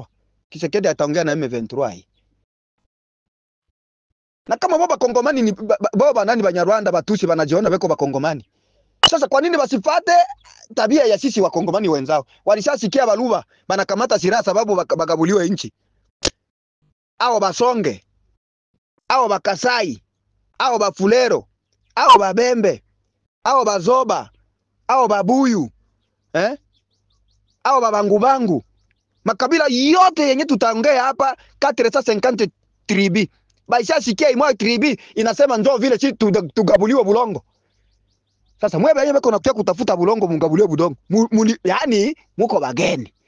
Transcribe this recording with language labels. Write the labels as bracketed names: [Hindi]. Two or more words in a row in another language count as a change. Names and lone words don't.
[Swahili] Kisekedi ataongea na M23 hii. Na kama baba kongomani ni baba nani Banyarwanda Batusi banajiona beko bakongomani. Sasa kwa nini basifate tabia ya sisi wakongomani wenzao? Walishasikia baluba banakamata silaha sababu bagabuliwe inchi. Ao basonge, ao bakasai, ao bafulero, ao babembe, ao bazoba, ao babuyu, ao babangu. Makabila yote yenye tutaongea hapa 450 tribi. Baisha sikia imwa tribi inasema njoo vile si tugabuliwa bulongo. Sasa mwe benye beko nakutia kutafuta bulongo mungabulie budongo. Yani muko bageni.